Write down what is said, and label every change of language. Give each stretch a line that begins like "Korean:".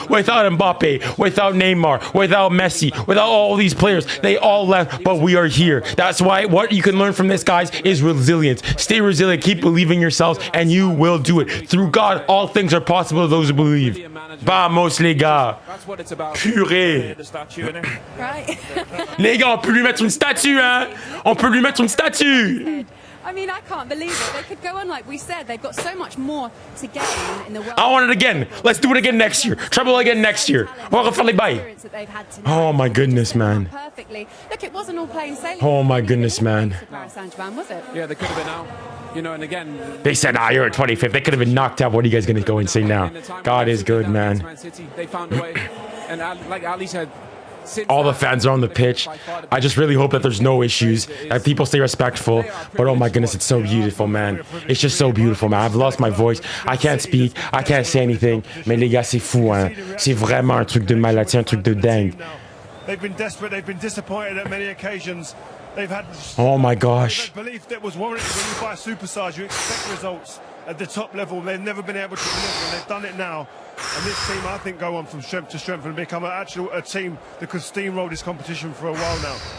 English: Without Mbappe, without Neymar, without Messi, without all these players. They all left, but we are here. That's why what you can learn from this, guys, is resilience. Stay resilient. Keep believing yourselves, and you will do it. Through God, all things are possible to those who believe.
French: Vamos, les gars. Purée. Right. Les gars, on peut lui mettre une statue, hein? On peut lui mettre une statue.
English: I mean, I can't believe it. They could go on, like we said. They've got so much more to gain in the world. I want it again. Let's do it again next year. Treble again next year.
French: On va refaire les bails.
English: Oh my goodness, man. Perfectly. Look, it wasn't all plain sailing. Oh my goodness, man. Was it? Yeah, they could have been out. You know, and again, they said, you're at 25th. They could have been knocked out. What are you guys going to go and say now? God is good, man. They found a way. And like Ali said, all the fans are on the pitch. I just really hope that there's no issues, that people stay respectful. But oh my goodness, it's so beautiful, man. It's just so beautiful, man. I've lost my voice. I can't speak. I can't say anything.
French: Mais les gars, c'est fou, hein. C'est vraiment un truc de malade. C'est un truc de dingue.
English: They've been desperate. They've been disappointed at many occasions. They've had oh my gosh. Belief that was warranted. When you buy a supersize, you expect results at the top level. They've never been able to deliver, and they've done it now. And this team, I think, go on from strength to strength and become a team that could steamroll this competition for a while now.